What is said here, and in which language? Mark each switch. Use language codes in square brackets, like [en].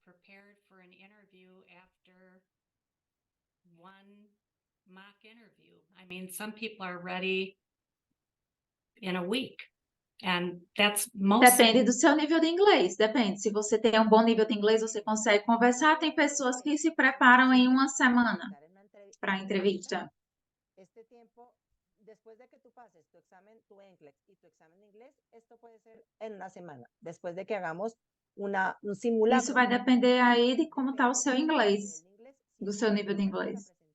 [en] Prepared for an interview after one mock interview. I mean, some people are ready in a week. And that's most. [pt] Depende do seu nível de inglês, depende. Se você tem um bom nível de inglês, você consegue conversar. Tem pessoas que se preparam em uma semana para a entrevista. [es] Este tiempo, después de que tú pases tu examen, tu NCLEX y tu examen de inglés, esto puede ser en una semana, después de que hagamos un simulacro. [pt] Isso vai depender aí de como está o seu inglês, do seu nível de inglês.